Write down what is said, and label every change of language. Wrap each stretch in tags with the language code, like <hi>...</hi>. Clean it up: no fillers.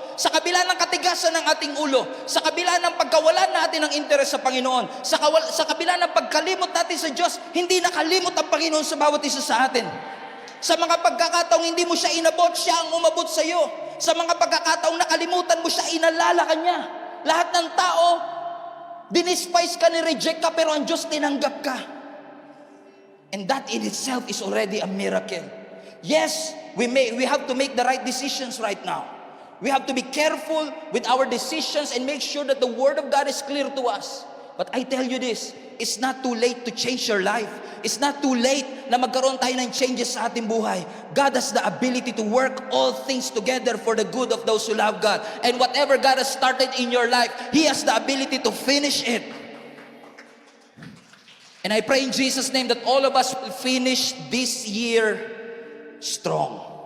<tl>Sa kabila ng katigasan ng ating ulo, sa kabila ng pagkawalan natin ng interes sa Panginoon, sa kabila ng pagkalimot natin sa Diyos, hindi nakalimot ang Panginoon sa bawat isa sa atin. Sa mga pagkakataong hindi mo siya inabot, siya ang umabot sa iyo. Sa mga pagkakataong nakalimutan mo siya, inalala ka niya. Lahat ng tao, dinispise ka, ni-reject ka, pero ang Diyos tinanggap ka.</tl> <en>And that in itself is already a miracle. Yes, we have to make the right decisions right now. We have to be careful with our decisions and make sure that the Word of God is clear to us. But I tell you this, it's not too late to change your life. It's not too late</en> <tl>na magkaroon tayo ng changes sa ating buhay.</tl> <en>God has the ability to work all things together for the good of those who love God. And whatever God has started in your life, He has the ability to finish it. And I pray in Jesus' name that all of us will finish this year strong.</en>